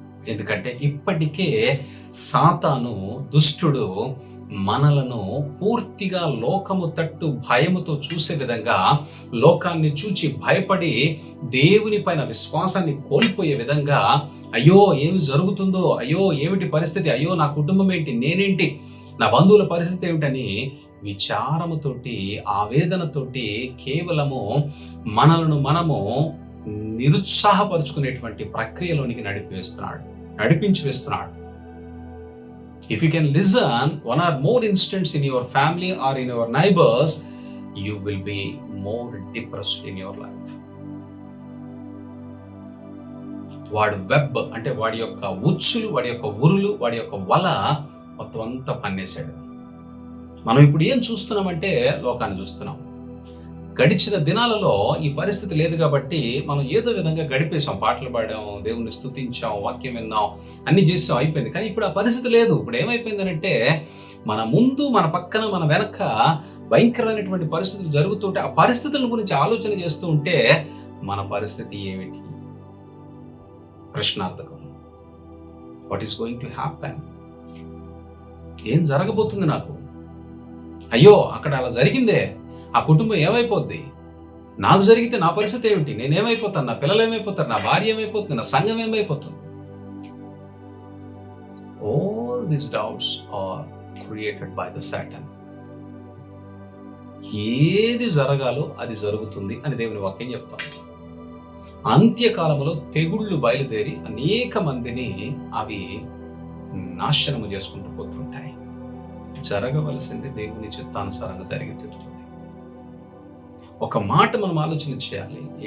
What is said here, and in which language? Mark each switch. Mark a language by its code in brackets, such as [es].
[te] ఎందుకంటే ఇప్పటికే సాతాను, దుష్టుడు మనలను పూర్తిగా లోకము తట్టు భయముతో చూసే విధంగా, లోకాన్ని చూచి భయపడి దేవుని పైన విశ్వాసాన్ని కోల్పోయే విధంగా, అయ్యో ఏమి జరుగుతుందో, అయ్యో ఏమిటి పరిస్థితి, అయ్యో నా కుటుంబం ఏంటి, నేనేంటి, నా బంధువుల పరిస్థితి ఏమిటని విచారముతోటి, ఆవేదనతోటి కేవలము మనలను మనము నిరుత్సాహపరుచుకునేటువంటి ప్రక్రియలోనికి నడిపించి వేస్తున్నాడు. [en] If you can listen one or more instances in your family or in your neighbors, you will be more depressed in your life. [te] వాడి వెబ్ అంటే వాడి యొక్క ఉచ్చులు, వాడి యొక్క ఉరులు, వాడి యొక్క వల మొత్తం అంతా పన్నేశాడు. మనం ఇప్పుడు ఏం చూస్తున్నామంటే లోకాన్ని చూస్తున్నాం. గడిచిన దినాలలో ఈ పరిస్థితి లేదు కాబట్టి మనం ఏదో విధంగా గడిపేశాం, పాటలు పాడాం, దేవుణ్ణి స్తుతించాం, వాక్యం విన్నాం, అన్ని చేసాం, అయిపోయింది. కానీ ఇప్పుడు ఆ పరిస్థితి లేదు. ఇప్పుడు ఏమైపోయిందనంటే మన ముందు, మన పక్కన, మన వెనక భయంకరమైనటువంటి పరిస్థితులు జరుగుతుంటే ఆ పరిస్థితుల గురించి ఆలోచన చేస్తూ ఉంటే మన పరిస్థితి ఏమిటి? ప్రశ్నార్థకం. [en] What is going to happen? [te] ఏం జరగబోతుంది నాకు? అయ్యో అక్కడ అలా జరిగిందే, ఆ కుటుంబం ఏమైపోద్ది? నాకు జరిగితే నా పరిస్థితి ఏమిటి? నేనేమైపోతాను? నా పిల్లలు ఏమైపోతారు? నా భార్య ఏమైపోతుంది? నా సంఘం ఏమైపోతుంది? [en] All these doubts are created by the Satan. [te] ఏది జరగాలో అది జరుగుతుంది అని దేవుని వాక్యం చెప్తాం. అంత్యకాలంలో తెగుళ్ళు బయలుదేరి అనేక మందిని అవి నాశనము చేసుకుంటూ పోతుంటాయి. జరగవలసింది దేవుని చిత్తానుసారంగా జరిగి తీరుతుంది. ఒక మాట మనం ఆలోచన చేయాలి.